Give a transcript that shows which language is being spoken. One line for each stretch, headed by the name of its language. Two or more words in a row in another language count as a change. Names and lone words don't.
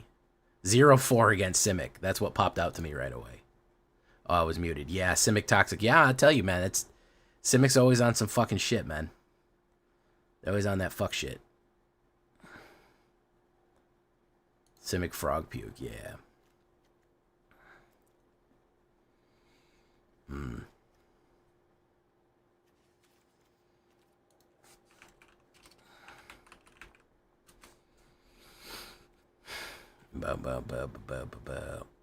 English: 0-4 against Simic. That's what popped out to me right away. Oh, I was muted. Yeah, Simic Toxic. Yeah, I tell you, man. Simic's always on some fucking shit, man. They're always on that fuck shit. Simic Frog Puke, yeah. Hmm. Ba ba ba ba ba ba ba.